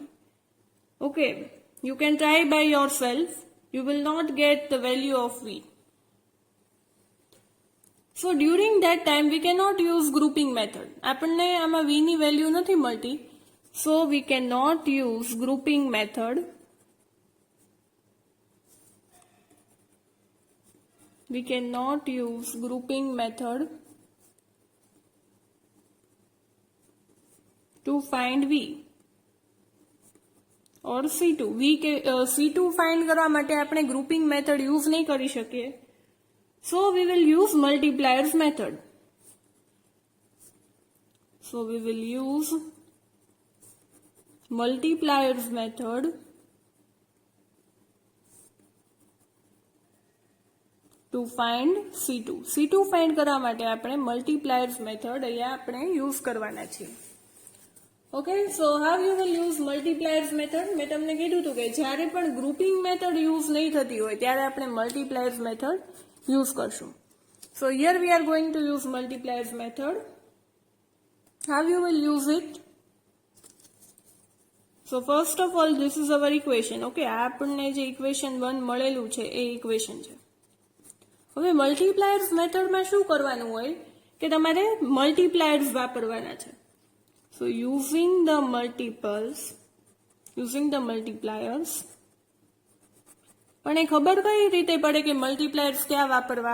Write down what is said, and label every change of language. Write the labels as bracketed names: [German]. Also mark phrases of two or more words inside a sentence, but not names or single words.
[English] Okay, you can try by yourself, you will not get the value of v. So during that time we can not use grouping method. [Gujarati] આપણને આમાં v ની વેલ્યુ નથી મળતી, [English] so we can not use grouping method. We cannot use grouping method to find v or c2. [Gujarati] c2 find કરવા માટે આપણે [English] grouping method use [Gujarati] નહીં કરી શકીએ. [English] So we will use multipliers method. So we will use multipliers method to find C2. [Gujarati] C2 find કરવા માટે આપણે [English] multipliers method [Gujarati] અહીંયા આપણે use કરવાના છીએ. [English] Okay, so how you will use multipliers method? [Gujarati] મેં તમને કીધું હતું કે જ્યારે પણ [English] grouping method use [Gujarati] નહીં થતી હોય ત્યારે આપણે [English] multipliers method use [Gujarati] કરશું. [English] So here we are going to use multipliers method. How you will use it? So first of all this is our equation. [Gujarati] Okay, આપણને જે equation 1 મળેલું છે એ equation છે. હવે [English] multipliers methodમાં [Gujarati] શું કરવાનું હોય કે તમારે મલ્ટીપ્લાયર્સ વાપરવાના છે. [English] so using the multipliers [Gujarati] પણ એ ખબર કઈ રીતે પડે કે મલ્ટીપ્લાયર્સ ક્યાં વાપરવા?